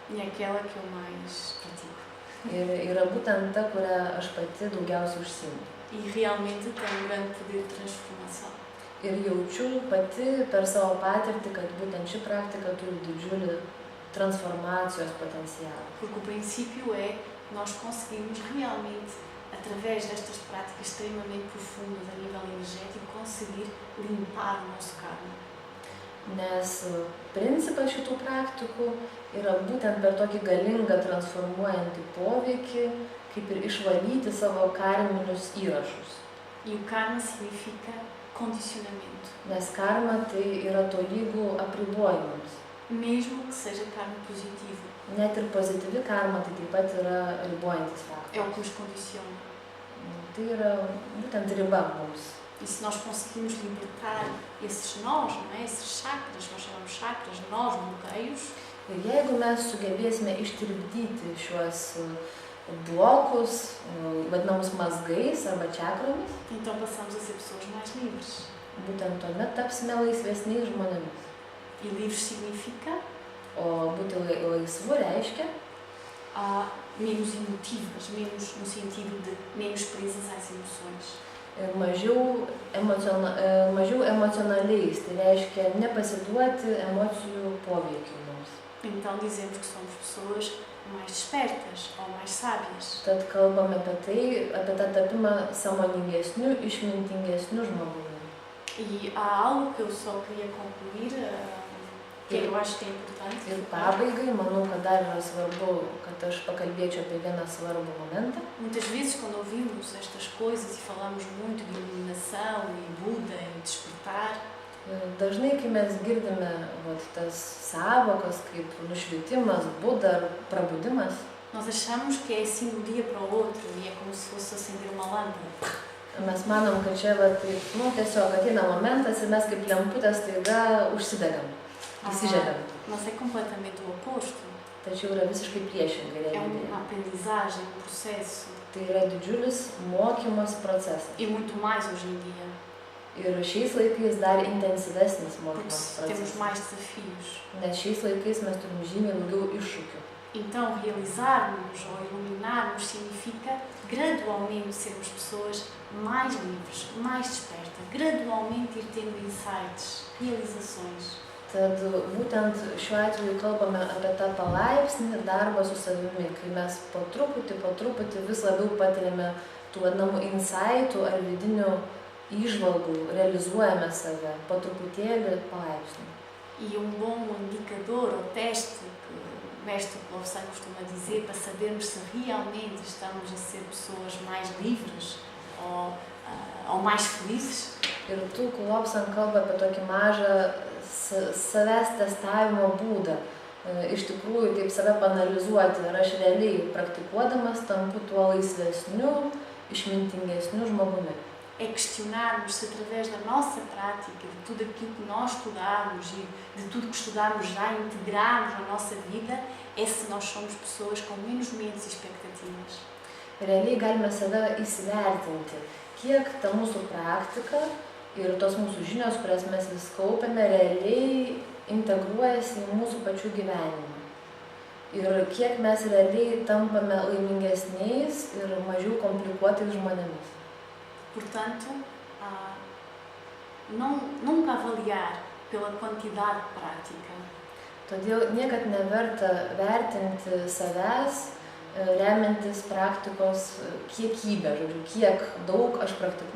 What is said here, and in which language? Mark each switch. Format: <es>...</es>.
<pt>E é aquela que eu mais pratico.</pt> <lt>Ir yra būtent ta, kurią aš pati daugiausiai užsiimu.</lt> <pt>E realmente tem um grande poder de transformação.</pt> <lt>Ir jaučiu pati per savo patirtį, kad būtent ši praktika turi didžiulį transformacijos potencialą.</lt> <pt>Porque o princípio é nós conseguimos realmente, através destas práticas extremamente profundas a nível energético, conseguir limpar o nosso karma.</pt> <lt>Nes principas šitų praktikų yra būtent per tokį galingą transformuojantį poveikį, kaip ir išvalyti savo karminius įrašus.</lt> <pt>E o karma significa condicionamento.</pt> <lt>Nes karma tai yra tolygų apribojimams.</lt> <pt>Mesmo que seja karma positivo.</pt> <lt>Net ir pozityvi karma tai taip pat yra ribojantis</lt> <pt>É</pt> <lt>faktorius.</lt> <pt>o que nos condiciona.</pt> <lt>Tai yra būtent riba mums.</lt> <pt>E se nós conseguimos libertar esses nós, não é? Esses chakras, nós chamamos chakras, nós bloqueios,</pt> <lt>Ir jeigu mes sugebėsime ištirpdyti šiuos blokus, vadinamus mazgais arba čakromis,</lt> <pt>então passamos a ser pessoas mais livres.</pt> <lt>būtent tuomet tapsime laisvesniais žmonėmis.</lt> <pt>E livres significa</pt> <lt>O būti laisvu reiškia</lt> <pt>menos emotivas, menos no sentido de menos presas às emoções.</pt> <lt>ir mažiau emocionaliais, tai reiškia nepasiduoti emocijų poveikiui mums.</lt> <pt>Então dizemos que somos pessoas mais despertas ou mais sábias.</pt> <lt>Tad kalbame apie tą tapimą sąmoningesniu, išmintingesniu žmogumi.</lt> <pt>E há algo que eu só queria concluir, que eu acho que é importante.</pt> <lt>Ir pabaigai, manau, kad dar yra svarbu, kad aš pakalbėčiau apie vieną svarbų momentą.</lt> <pt>Muitas vezes quando ouvimos estas coisas e falamos muito de iluminação e Buda e despertar,</pt> <lt>Dažnai, kai mes girdime tas savokas kaip nušvitimas, Buda ar prabudimas,</lt> <pt>nós achamos que é assim de um dia para o outro e é como se fosse acender uma lâmpada.</pt> <lt>mes manom, kad čia tiesiog ateina momentas ir mes kaip lemputės taiga užsidegam, įsižiebėm.</lt> <pt>Mas é completamente o oposto.</pt> <lt>Tačiau yra visiškai priešingai</lt> <pt>É</pt> <lt>realybėje.</lt> <pt>uma aprendizagem, um processo.</pt> <lt>Tai yra didžiulis mokymosi procesas.</lt> <pt>E muito mais hoje em dia,</pt> <lt>Ir šiais laikais dar intensyvesnis</lt> <pt>porque</pt> <lt>mokymosi</lt> <pt>temos</pt> <lt>procesas.</lt> <pt>mais desafios.</pt> <lt>Nes šiais laikais mes turim žymiai daugiau iššūkių.</lt> <pt>Então, realizarmos ou iluminarmos significa gradualmente sermos pessoas mais livres, mais despertas, gradualmente ir tendo insights, realizações.</pt> <lt>Tad būtent šiuo atveju kalbame apie tą palaipsnį darbą su savimi, kai mes po truputį vis labiau patiriame tų vadinamų insightų ar vidinių įžvalgų, realizuojame save po truputėlį palaipsnį.</lt> <pt>E bom indicador ou teste que o mestre Lobsang costuma dizer para sabermos se realmente estamos a ser pessoas mais livres ou mais felizes.</pt> <lt>Ir tu, Lobsang kalba apie tokį mažą savęs testavimo būdą. Iš tikrųjų, taip save panalizuoti, ar aš realiai praktikuodamas tampu tuo laisvesniu, išmintingesniu žmogumi.</lt> <pt>É questionarmos se através da nossa prática, de tudo aquilo que nós estudamos e de tudo que estudamos já integramos na nossa vida, é se nós somos pessoas com menos medos e expectativas.</pt> <lt>Realiai galime save įsivertinti, kiek ta mūsų praktika ir tos mūsų žinios, kurias mes vis kaupiame, realiai integruojasi į mūsų pačių gyvenimą. Ir kiek mes realiai tampame laimingesniais ir mažiau komplikuotais žmonėmis.</lt> <pt>Portanto, nunca avaliar pela quantidade prática.</pt> <lt>Todėl niekad neverta vertinti savęs, remiantis praktikos kiekybę, žodžiu, kiek daug aš praktikuoju.</lt>